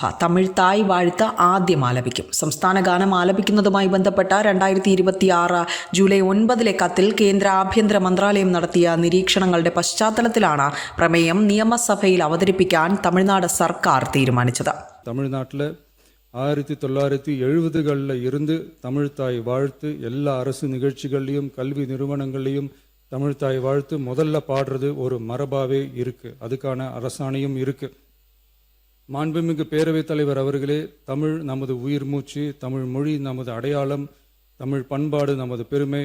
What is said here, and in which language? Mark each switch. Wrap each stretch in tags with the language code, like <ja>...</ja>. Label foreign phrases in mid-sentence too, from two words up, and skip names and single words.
<ml>തമിഴ് തായ് വാഴ്ത്ത് ആദ്യം ആലപിക്കും. സംസ്ഥാന ഗാനം ആലപിക്കുന്നതുമായി ബന്ധപ്പെട്ട 2026 ജൂലൈ 9 കത്തിൽ കേന്ദ്ര ആഭ്യന്തര മന്ത്രാലയം നടത്തിയ നിരീക്ഷണങ്ങളുടെ പശ്ചാത്തലത്തിലാണ് പ്രമേയം നിയമസഭയിൽ അവതരിപ്പിക്കാൻ തമിഴ്നാട് സർക്കാർ തീരുമാനിച്ചത്.</ml> <ta>തമിഴ്നാട്ടിൽ 1970களில் இருந்து தமிழ் தாய் வாழ்த்து எல்லா அரசு நிகழ்ச்சிகள்லையும் கல்வி நிறுவனங்கள்லையும் தமிழ் தாய் வாழ்த்து முதல்ல பாடுறது ஒரு மரபாவே இருக்கு. அதுக்கான அரசாணையும் இருக்கு. மாண்புமிகு பேரவைத் தலைவர் அவர்களே, தமிழ் நமது உயிர் மூச்சு, தமிழ் மொழி நமது அடையாளம், தமிழ் பண்பாடு நமது பெருமை.</ta>